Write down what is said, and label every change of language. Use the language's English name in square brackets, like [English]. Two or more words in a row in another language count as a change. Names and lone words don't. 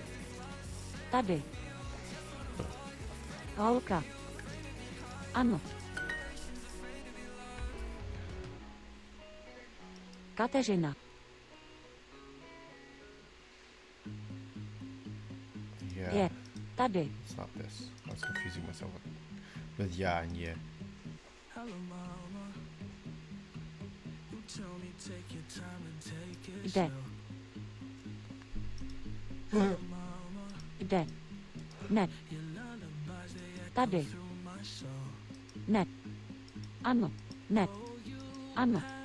[Czech] Tady. Holka. Ano. Kateřina. Yeah. Je. Tady. [English] It's not this. I was confusing myself with yeah and yeah. [Czech] Jde. Jde. Ne. Tady. Ne. Ano. Ne. Ano.